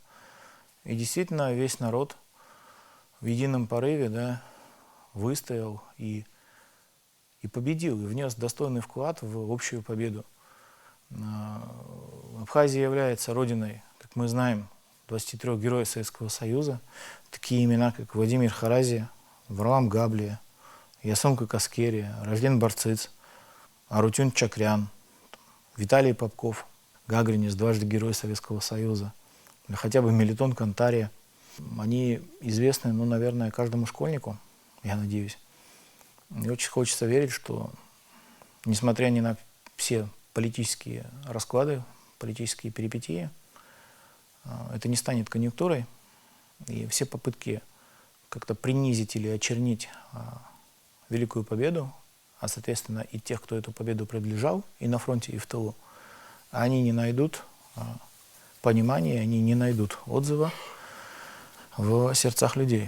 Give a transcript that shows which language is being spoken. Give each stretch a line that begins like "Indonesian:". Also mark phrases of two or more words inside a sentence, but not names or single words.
Russian: И действительно весь народ в едином порыве, да, выстоял и победил, и внес достойный вклад в общую победу. Абхазия является родиной, как мы знаем, 23 героев Советского Союза. Такие имена, как Владимир Харазия, Варлам Габлия, Ясонка Каскерия, Ражден Барциц, Арутюн Чакрян, Виталий Попков, Гагринец, дважды Герой Советского Союза, или хотя бы Мелитон Кантария. Они известны, ну, наверное, каждому школьнику, я надеюсь. И очень хочется верить, что, несмотря ни на все политические расклады, политические перипетии, это не станет конъюнктурой, и все попытки как-то принизить или очернить великую победу, а, соответственно, и тех, кто эту победу приближал, и на фронте, и в тылу, они не найдут понимания, они не найдут отзыва в сердцах людей.